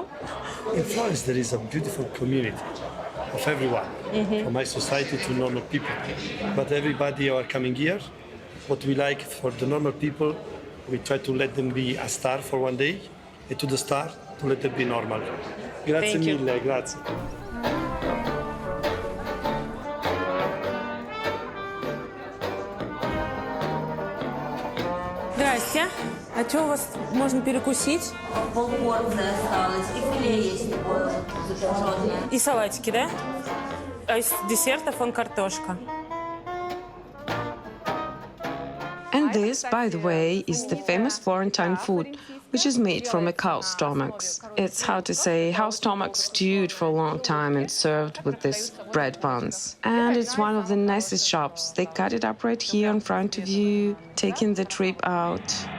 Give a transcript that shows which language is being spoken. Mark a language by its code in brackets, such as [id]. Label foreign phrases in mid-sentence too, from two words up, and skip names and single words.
[en] in Florence there is a beautiful community of everyone, from high society to normal people. But everybody are coming here. What we like for the normal people, we try to let them be a star for one day, and to the star, to let them be normal. [it] Grazie [en] Thank you. [it] mille, grazie. [ru] Здрасте. А что у вас можно перекусить? Полпорции осталось, и филе есть такое запеченное. И салатики, да? А из десертов вон картошка. [en] And this, by the way, is the famous Florentine food, which is made from a cow's stomachs. It's, how to say, how stomach stewed for a long time and served with this bread buns. And it's one of the nicest shops. They cut it up right here in front of you, taking the trip out.